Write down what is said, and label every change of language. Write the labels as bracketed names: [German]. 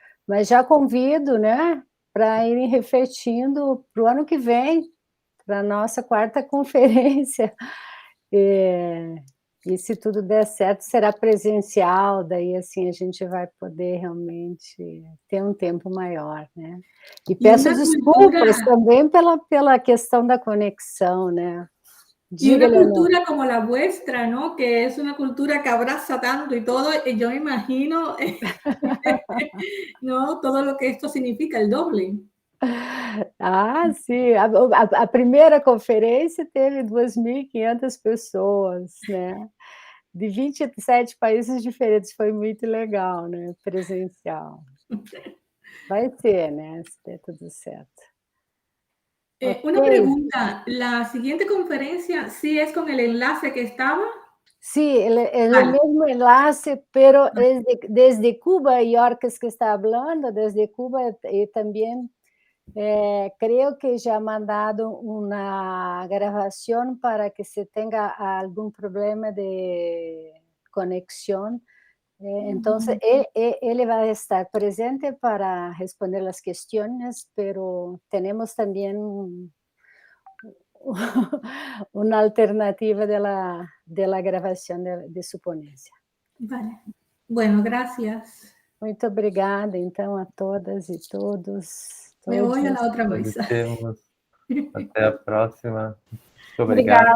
[Portuguese] Mas já convido, né, para irem refletindo para o ano que vem, para a nossa 4ª conferência. E se tudo der certo, será presencial, daí assim a gente vai poder realmente ter um tempo maior, né? E peço desculpas também pela questão da conexão, né? [Spanish] Y una cultura como la vuestra, ¿no?, que es una cultura que abraza tanto y todo, yo me imagino, ¿no?, todo lo que esto significa, el doble. [Portuguese] Sim, a primeira conferência teve 2.500 pessoas, né, de 27 países diferentes, foi muito legal, né, presencial. Vai ser, né, se der tudo certo. [Spanish] Una pregunta, ¿la siguiente conferencia sí es con el enlace que estaba? Sí, el mismo enlace, pero desde Cuba, Yorkes que está hablando, desde Cuba, y también creo que ya ha mandado una grabación para que se tenga algún problema de conexión. Entonces, él va a estar presente para responder las cuestiones, pero tenemos también una alternativa de la grabación de su ponencia. Vale. Bueno, gracias. [Portuguese] Muito obrigada, então, a todas e todos. [Spanish] Me voy a la otra mesa. [Portuguese] Até a próxima. Muito obrigado.